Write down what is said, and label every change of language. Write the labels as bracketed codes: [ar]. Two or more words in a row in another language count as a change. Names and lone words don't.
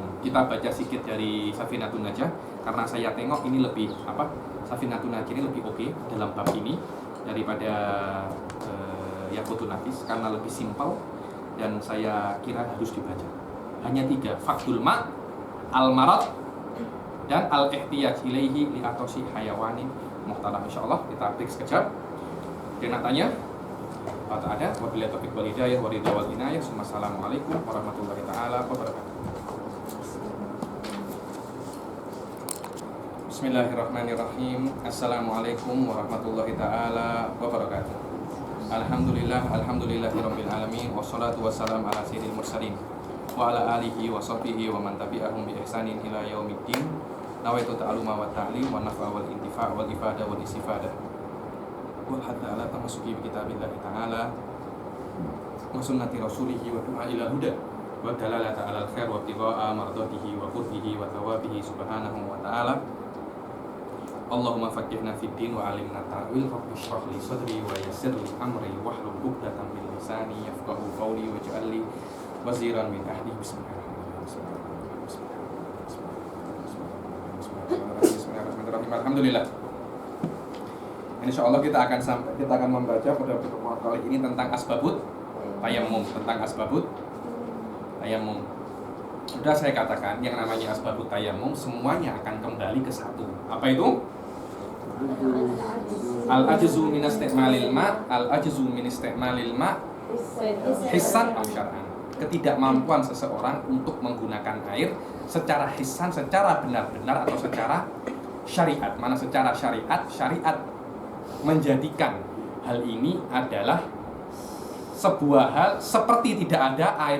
[id] Kita baca sedikit dari Safinatun Najah karena saya tengok ini lebih Safinatun Najah ini lebih oke dalam bab ini daripada Yaqutun Nafis karena lebih simpel dan saya kira harus dibaca. [ar] Hanya 3, فقد الماء، المرض, dan الاحتياج إليه لعطش حيوان محترم. [ms] Insyaallah kita break sekejap. Dia nak tanya apa tak ada. [ar] وبالله التوفيق والهداية والرضا والعناية. السلام عليكم ورحمة الله تعالى وبركاته. بسم الله الرحمن الرحيم. السلام عليكم ورحمة الله تعالى وبركاته. الحمد لله رب العالمين والصلاة والسلام على سيد المرسلين وعلى آله وصحبه ومن تبعهم بإحسان إلى يوم الدين. نويت التعلم والتعليم والنفع والانتفاع والإفادة والاستفادة والحث على التمسك بكتاب الله تعالى وسنة رسوله والدعاء إلى الهدى والدلالة على الخير وابتغاء مرضاته وقربه وثوابه سبحانه وتعالى. اللهم فقهنا في الدين وعلمنا التأويل، رب اشرح لي صدري ويسر لي أمري واحلل عقدة من لساني يفقهوا قولي واجعل لي وزيرا من أهلي. Bismillahirrahmanirrahim. Alhamdulillah. [id] Insyaallah kita akan membaca pada pertemuan kali ini tentang [ar] أسباب التيمم, [id] Sudah saya katakan yang namanya [ar] أسباب التيمم [id] semuanya akan kembali ke satu. Apa itu? [ar] العجز من استعمال الماء، العجز من استعمال الماء حسا أو شرعا. [id] Ketidakmampuan seseorang untuk menggunakan air secara hissan, secara benar-benar atau secara syariat. Mana secara syariat menjadikan hal ini adalah sebuah hal seperti tidak ada air.